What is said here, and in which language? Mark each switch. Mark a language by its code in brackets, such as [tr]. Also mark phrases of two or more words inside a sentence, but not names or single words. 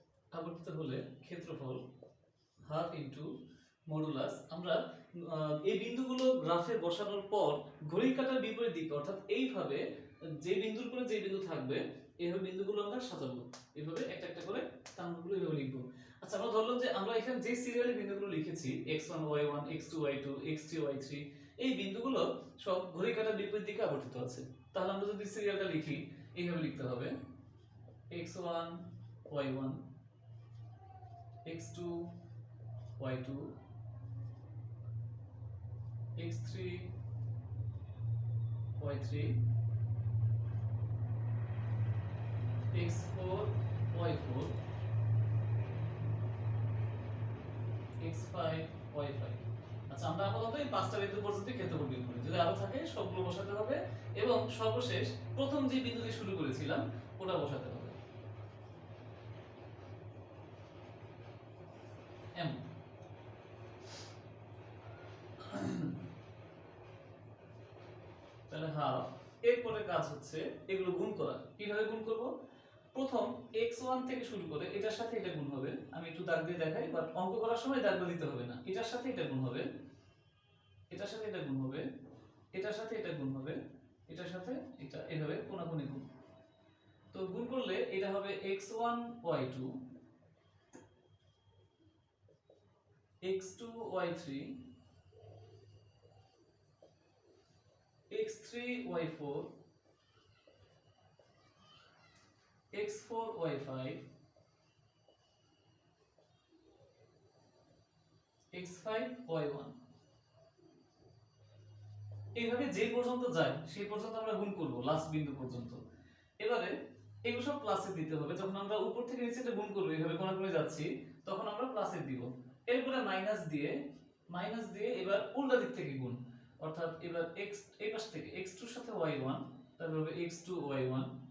[bn] আবর্তিত হলে ক্ষেত্রফল [en] half into modulus. [bn] আমরা এই বিন্দুগুলো গ্রাফে বসানোর পর ঘড়ির কাঁটার বিপরীত দিকে অর্থাৎ এইভাবে যে বিন্দুর পরে যে বিন্দু থাকবে এইভাবে বিন্দুগুলো আমরা সাজাবো, এইভাবে একটা একটা করে স্থানগুলো এইভাবে লিখবো। আচ্ছা, আমরা ধরলাম যে আমরা এখানে যে সিরিয়ালে বিন্দুগুলো লিখেছি x1 y1 x2 y2 x3 y3, এই বিন্দুগুলো সব ঘড়ির কাঁটার বিপরীত দিকে আবর্তিত আছে। তাহলে আমরা যদি সিরিয়ালটা লিখি এইভাবে লিখতে হবে x1 y1 x2 y2 x3 y3 x4 y4 x5 y5। আচ্ছা, আমরা আপাতত এই পাঁচটা বিন্দু পর্যন্ত ক্ষেত্রফল বের করি, যদি আরো থাকে সবগুলো বসাতে হবে এবং সর্বশেষ প্রথম যে বিন্দু দিয়ে শুরু করেছিলাম ওটা বসাতে হবে এম। তাহলে হাফ, এরপরে কাজ হচ্ছে এগুলো গুণ করা। কিভাবে গুণ করব? প্রথম x1 থেকে শুরু করে এটার সাথে এটা গুণ হবে। আমি একটু দাগ দিয়ে দেখাই, বাট অঙ্ক করার সময় দাগ দিতে হবে না। এটার সাথে এটা গুণ হবে, এটার সাথে এটা গুণ হবে, এটার সাথে এটা গুণ হবে, এটার সাথে এটা, এভাবে কোনাকুনি গুণ। তো গুণ করলে এটা হবে x1 y2 x2 y3 x3 y4 x4 y5 x5 y1। এইভাবে যে পর্যন্ত যায় সেই পর্যন্ত আমরা গুণ করব, লাস্ট বিন্দু পর্যন্ত। এবারে এগুলো সব প্লাসে দিতে হবে। যখন আমরা উপর থেকে নিচেটা গুণ করব, এইভাবে কোনাকুনি যাচ্ছি, তখন আমরা প্লাসে দিব। এরপরে মাইনাস দিয়ে এবার উল্টা দিক থেকে গুণ, অর্থাৎ এবার x এই পাশ থেকে x2 এর সাথে y1, তারপর হবে x2 y1,